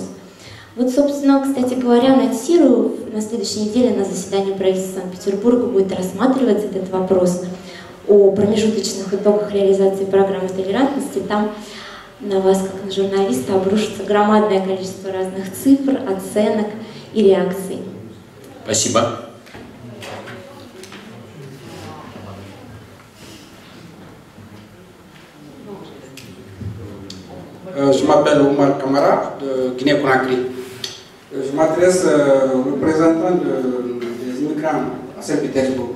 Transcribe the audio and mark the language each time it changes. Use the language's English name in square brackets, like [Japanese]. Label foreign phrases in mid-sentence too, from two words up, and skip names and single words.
[Russian] Вот, собственно, кстати говоря, анонсирую, на следующей неделе на заседании правительства Санкт-Петербурга будет рассматриваться этот вопрос о промежуточных итогах реализации программы толерантности. Там на вас, как на журналиста, обрушится громадное количество разных цифр, оценок и реакций. Спасибо. [French] Je m'appelle Omar Kamara de Guinée-Conakry. Je m'adresse aux représentants des immigrants à Saint-Pétersbourg.